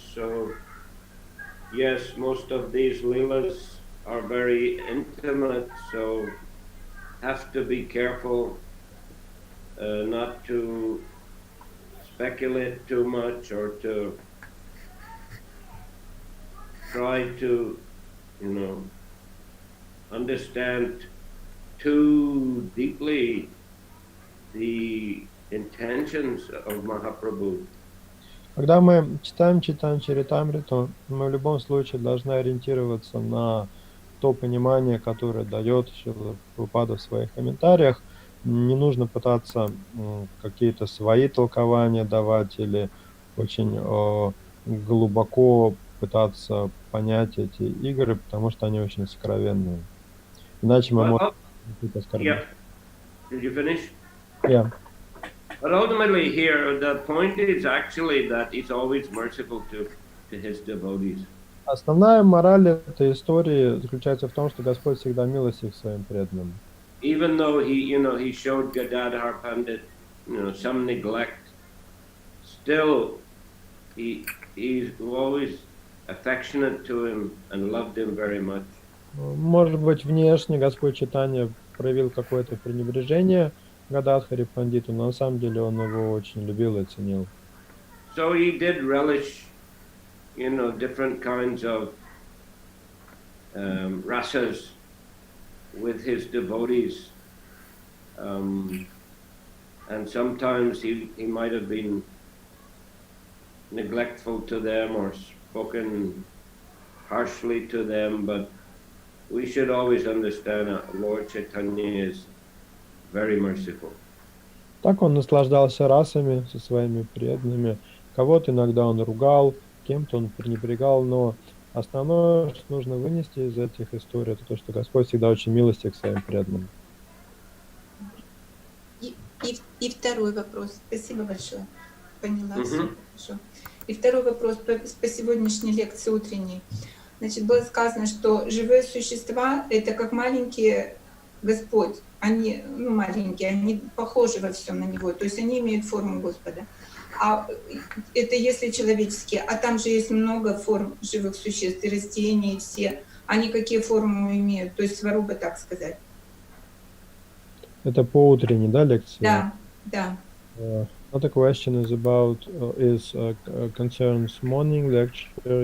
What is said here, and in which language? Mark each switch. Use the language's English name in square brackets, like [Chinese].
[English] So, yes, most of these Leelas are very intimate, so have to be careful not to speculate too much or to try to, understand too deeply the intentions of Mahaprabhu. [Russian] Когда мы читаем Чаритамриту, мы в любом случае должны ориентироваться на то понимание, которое дает Шрила Прабхупада в своих комментариях. Не нужно пытаться какие-то свои толкования давать или очень глубоко пытаться понять эти игры, потому что они очень сокровенные. Иначе мы можем [English] Well, [Russian] быть оскорблены. [English] yeah. Did you finish? Yeah. But ultimately here, the point is actually that he's always merciful to his devotees. [Russian] Основная мораль этой истории заключается в том, что Господь всегда милостив к своим преданным. [English] Even though he showed Gadadhar Pandit, some neglect, still he's always affectionate to him and loved him very much. [Russian] Может быть, внешне Господь Чайтанья проявил какое-то пренебрежение Гададхари Пандиту, но на самом деле он его очень любил и ценил. [English] So he did relish, different kinds of rasas with his devotees, and sometimes he might have been neglectful to them or spoken harshly to them, but we should always understand that Lord Chaitanya is very merciful. [Russian] Так он наслаждался расами со своими преданными. Кого-то иногда он ругал, кем-то он пренебрегал, но основное, что нужно вынести из этих историй, это то, что Господь всегда очень милостив к своим преданным. И второй вопрос. Спасибо большое. Поняла все хорошо. И второй вопрос по сегодняшней лекции утренней. Значит, было сказано, что живые существа — это как маленький Господь. Они, маленькие, они похожи во всем на Него. То есть они имеют форму Господа. А это если человеческие. А там же есть много форм живых существ, и растения, и все. Они какие формы имеют? То есть сваруба, так сказать. Это по утренней, да, лекции? Да. [English] Another question is concerns morning lecture.